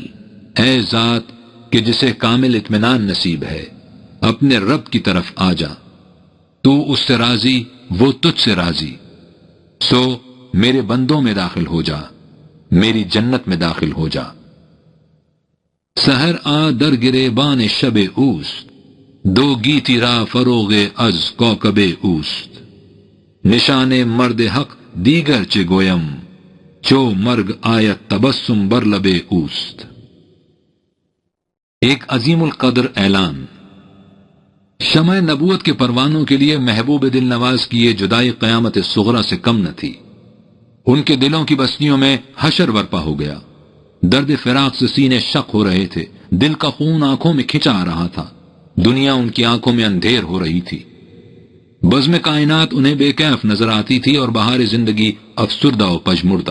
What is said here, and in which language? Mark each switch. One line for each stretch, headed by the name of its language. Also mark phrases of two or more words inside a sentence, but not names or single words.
Urdu: اے ذات کہ جسے کامل اطمینان نصیب ہے، اپنے رب کی طرف آ جا، تو اس سے راضی، وہ تجھ سے راضی، سو میرے بندوں میں داخل ہو جا، میری جنت میں داخل ہو جا۔
Persian: سحر آ در گریبان شب اوست، دو گیتی را فروغ از کوكب اوست، نشان مرد حق دیگر چه گویم، چو مرگ آیت تبسم بر لب اوست۔
Urdu: ایک عظیم القدر اعلان۔ شمع نبوت کے پروانوں کے لیے محبوب دل نواز کی یہ جدائی قیامت صغرا سے کم نہ تھی۔ ان کے دلوں کی بستیوں میں حشر برپا ہو گیا، درد فراق سے سینے شق ہو رہے تھے، دل کا خون آنکھوں میں کھنچا آ رہا تھا، دنیا ان کی آنکھوں میں اندھیر ہو رہی تھی، بزم کائنات انہیں بے کیف نظر آتی تھی اور بہار زندگی افسردہ و پژمردہ۔